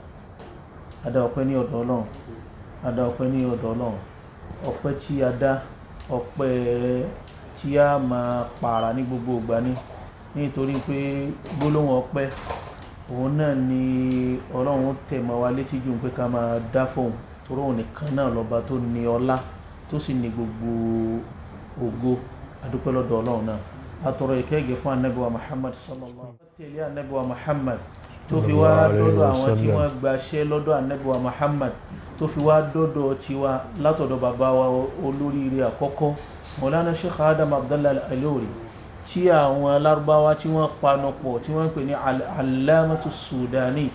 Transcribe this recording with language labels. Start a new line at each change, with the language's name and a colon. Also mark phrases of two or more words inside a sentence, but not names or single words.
Yoruba: Ada ọpẹ́ ní ọ̀dọ̀ Ọlọ́run, ada ọpẹ́ ní ọ̀dọ̀ Ọlọ́run, ọpẹ́ tí a dá, ọpẹ́ tí a máa pààrà ní gbogbo ìgbà ní nítorí pé gbólóhùn ọpẹ́ òun náà ni Ọlọ́run tẹ̀ mọ́ wa létí jù pé ká máa dá fóun torí òun nìkan náà lọ́ba tó ní ọlá tó sì ní gbogbo ògo. Adúpẹ́ lọ́dọ̀ Ọlọ́run náà. Atọrọ ìkẹ́gẹ́ fún Ànábì wa Muhammad
Arabic: صلى الله عليه وسلم.
Yoruba: Tẹ̀lé Ànábì wa Muhammad tó fi wá dọ́dọ̀ àwọn tí wọ́n gbaṣẹ́ lọ́dọ̀ Ànábì wa Muhammad tó fi wá dọ́dọ̀ tiwa látọ̀dọ̀ bàbá wa olóríire àkọ́kọ́ Maulana Sheikh Adam Abdallah Al-Ilori tí àwọn Lárúbáwá tí wọ́n panupọ̀ tí wọ́n pè ní Al-Allamatu Sudani.